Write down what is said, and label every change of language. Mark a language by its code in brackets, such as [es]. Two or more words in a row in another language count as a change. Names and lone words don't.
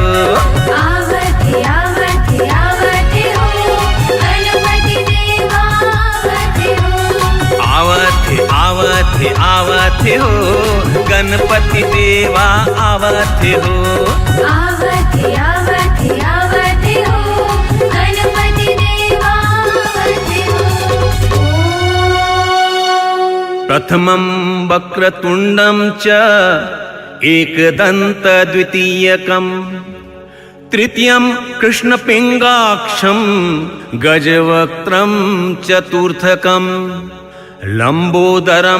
[hne] आवथे आवथे आवथे हो, गणपति देवा आवथे हो। आवथे आवथे आवथे हो, गणपति देवा आवथे हो। आवथे आवथे आवथे हो, गणपति देवा आवथे हो। [sa] प्रथमं वक्रतुण्डं च एकदन्त द्वितीयकं, तृतीयं कृष्णपिङ्गाक्षं गजवक्त्रं चतुर्थकं, लम्बोदरं